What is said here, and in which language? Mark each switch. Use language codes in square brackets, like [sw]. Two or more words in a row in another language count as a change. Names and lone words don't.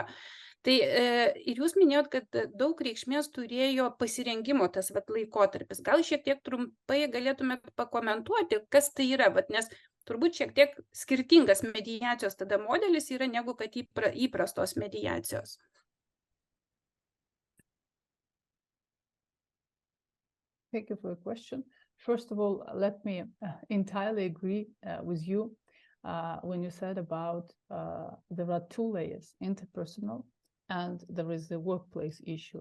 [lt] Tai ir jūs minėjot, kad daug reikšmės turėjo pasirengimo tas laikotarpis. Gal šiek tiek trumpai galėtumėt pakomentuoti, kas tai yra, nes turbūt šiek tiek skirtingas mediacijos tada modelis yra negu kad įprastos mediacijos. [en] Thank you for the question. First of all, let me entirely agree with you when you said about there are 2 layers, interpersonal and there is the workplace issue.